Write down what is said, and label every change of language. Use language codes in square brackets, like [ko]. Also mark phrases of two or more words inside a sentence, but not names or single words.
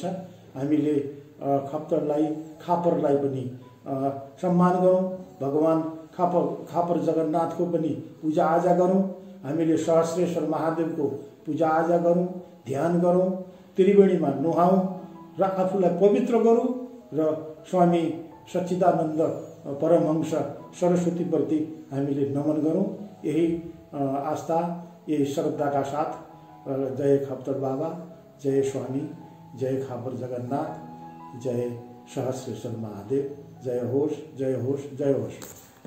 [ne] हामीले खप्तडलाई, खापरलाई पनि सम्मान गरौँ, भगवान खापर जगन्नाथको पनि पूजा आजा गरौँ, हामीले सहस्रेश्वर महादेवको पूजा आजा गरौँ, ध्यान गरौँ, त्रिवेणीमा नुहाउँ र आफूलाई पवित्र गरौँ र स्वामी सच्चिदानन्द परमहंस सरस्वतीप्रति हामीले नमन गरौँ। यही आस्था, यही श्रद्धाका साथ जय खप्तड बाबा, जय स्वामी, जय खापर जगन्नाथ, जय सहस्रेश्वर महादेव। जय होस्, जय होस्, जय होस्।